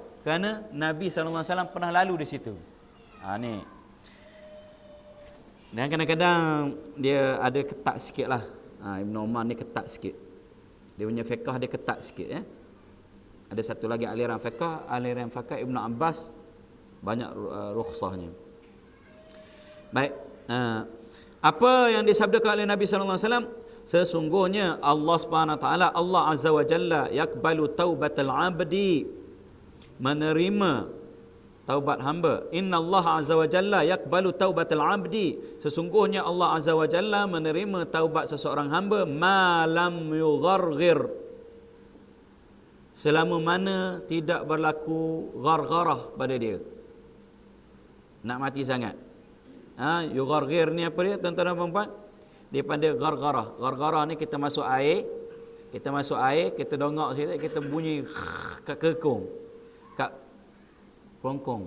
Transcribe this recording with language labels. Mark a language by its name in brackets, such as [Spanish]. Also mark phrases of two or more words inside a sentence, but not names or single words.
[Malay] Kerana Nabi SAW pernah lalu di situ. Ni Dan kadang-kadang dia ada ketat sikit lah. Ibn Umar ni ketat sikit. Dia punya fiqh dia ketat sikit ya. Ada satu lagi aliran fiqh Ibn Abbas banyak rukhsahnya. Baik. Apa yang disabdakan oleh Nabi [Arabic] صلى الله عليه وسلم? Sesungguhnya الله سبحانه وتعالى، الله عز وجل يقبل توبة العبد, [Malay] menerima taubat hamba. [Arabic] إن الله عز وجل يقبل توبة العبد. [Malay] Sesungguhnya [Arabic] الله عز وجل [Malay] menerima taubat seseorang hamba [Arabic] ما لم يغرغر, [Malay] selama mana tidak berlaku ghargharah pada dia. Nak mati sangat. Yugharghir ni apa dia tuan-tuan dan puan-puan? Daripada ghargharah. Ghargharah ni kita masuk air, kita dongak sikit, kita bunyi kat kekong, kat kerongkong.